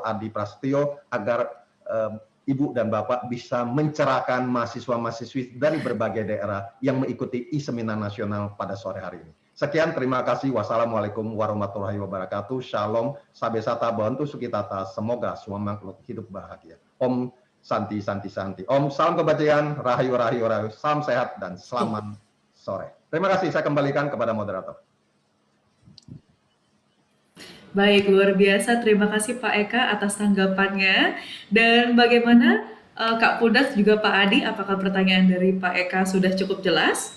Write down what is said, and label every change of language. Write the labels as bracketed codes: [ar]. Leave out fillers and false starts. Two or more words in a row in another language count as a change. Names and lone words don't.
[id] Adi Prasetyo agar Ibu dan Bapak bisa mencerahkan mahasiswa-mahasiswi dari berbagai daerah yang mengikuti e-seminar nasional pada sore hari ini. Sekian, terima kasih. [ar] والسلام عليكم ورحمة الله وبركاته. Shalom, [pi] sabe sata bantu sukitata. [id] Semoga semua makhluk hidup bahagia. [sa] Om Santi Santi Santi. [id] Om, salam kebajikan, rahayu rahayu rahayu, salam sehat dan selamat sore. Terima kasih, saya kembalikan kepada moderator. Baik, luar biasa. Terima kasih Pak Eka atas tanggapannya. Dan bagaimana Kak Pudas juga Pak Adi, apakah pertanyaan dari Pak Eka sudah cukup jelas?